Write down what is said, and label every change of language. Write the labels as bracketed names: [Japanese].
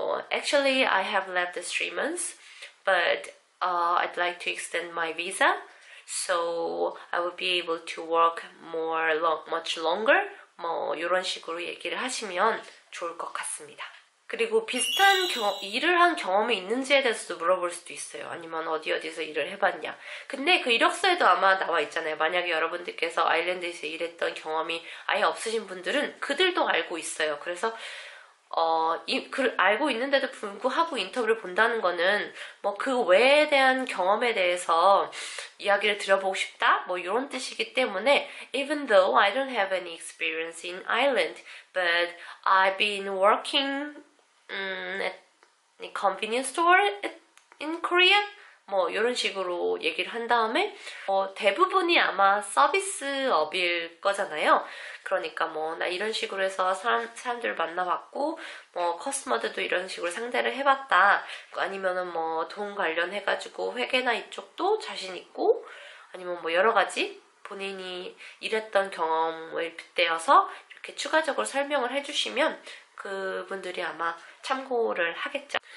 [English] Actually, I have left 3 months, but I'd like to extend my visa, so I will be able to work much longer. [Korean] 뭐 이런 식으로 얘기를 하시면 좋을 것 같습니다. 그리고 비슷한 일을 한 경험이 있는지에 대해서도 물어볼 수도 있어요. 아니면 어디서 일을 해봤냐. 근데 그 이력서에도 아마 나와 있잖아요. 만약에 여러분들께서 아일랜드에서 일했던 경험이 아예 없으신 분들은 그들도 알고 있어요. 그래서 알고 있는데도 불구하고 인터뷰를 본다는 거는 뭐 그 외에 대한 경험에 대해서 이야기를 들어보고 싶다? 뭐 이런 뜻이기 때문에 [English] even though I don't have any experience in Ireland, but I've been working at a convenience store in Korea? [Korean] 뭐 이런 식으로 얘기를 한 다음에 대부분이 아마 서비스업일 거잖아요. 그러니까 뭐 나 이런 식으로 해서 사람들 만나봤고 뭐 커스터머들도 이런 식으로 상대를 해봤다. 아니면은 뭐 돈 관련해가지고 회계나 이쪽도 자신 있고 아니면 뭐 여러 가지 본인이 일했던 경험을 빗대어서 이렇게 추가적으로 설명을 해주시면 그분들이 아마 참고를 하겠죠.